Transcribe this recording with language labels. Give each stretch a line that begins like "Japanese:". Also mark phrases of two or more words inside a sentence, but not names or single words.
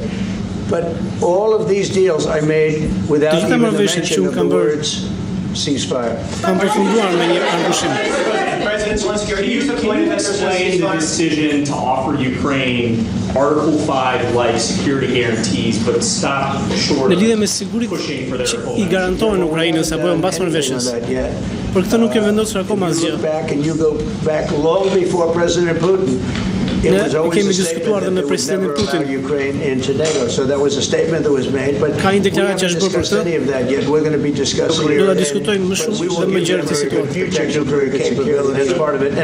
English: But all of these deals I made without even the mention of the words ceasefire. President Zelensky, are you explain the decision to offer Ukraine Article 5-like security guarantees, but stop short of pushing for their
Albanian: I garantohen Ukrainës apo mbas marrëveshjes. Për këtë nuk e vendosur akoma asgjë.
English: You go back long before President Putin. It was always a statement that they would never allow Ukraine into NATO. So that was a statement that was made, but we haven't discussed any of that yet. We're going to be discussing it. But we will give them a future nuclear capability as part of it.